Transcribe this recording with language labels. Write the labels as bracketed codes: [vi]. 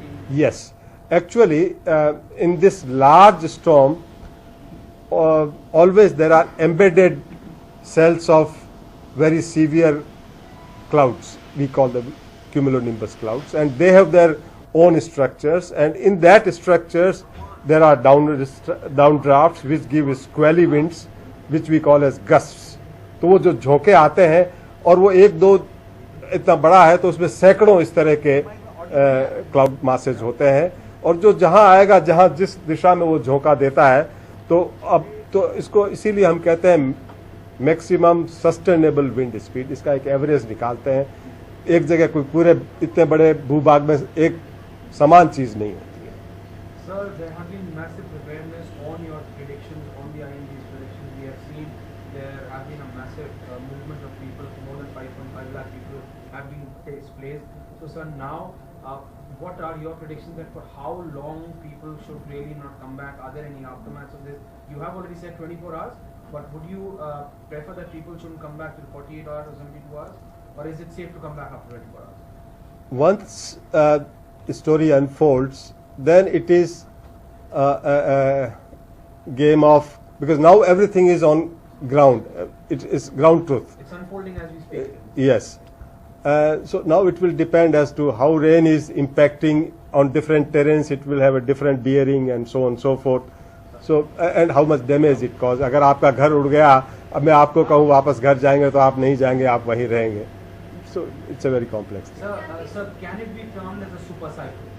[en] Yes, actually, in this large storm, always there are embedded cells of very severe clouds. We call them cumulonimbus clouds, and they have their own structures. And in that structures, there are downdrafts which give squally winds, which we call as gusts. [hi] तो वो जो झोंके आते हैं, और वो 1-2 इतना बड़ा है तो उसमें सैकड़ों इस तरह के क्लाउड मासेज होते हैं, और जो जहां आएगा, जहां जिस दिशा में वो झोंका देता है, तो अब तो इसको इसीलिए हम कहते हैं [en] Maximum sustainable wind speed. [hi] इसका एक एवरेज निकालते हैं. एक जगह कोई पूरे इतने बड़े भूभाग में एक समान चीज नहीं होती है. [en] Sir, there have been massive preparedness on your predictions, on the IMD's predictions. We have seen there have been a massive movement of people. More than 5.5 lakh people have been displaced. So, sir, now what are your predictions that for how long people should really not come back? Are there any aftermaths of this? You have already said 24 hours, but would you prefer that people shouldn't come back till 48 hours or 72 hours? Or is it safe to come back after 24 hours? Once the story unfolds, then it is a game of, because now everything is on ground. It is ground truth. It's unfolding as we speak. Yes. So now it will depend as to how rain is impacting on different terrains. It will have a different bearing and so on and so forth. So and how much damage it cause. [hi] अगर आपका घर उड़ गया, अब मैं आपको कहूँ वापस घर जाएंगे, तो आप नहीं जाएंगे, आप वहीं रहेंगे. [en] So it's a very complex thing. Sir, can it be termed as a super cyclone?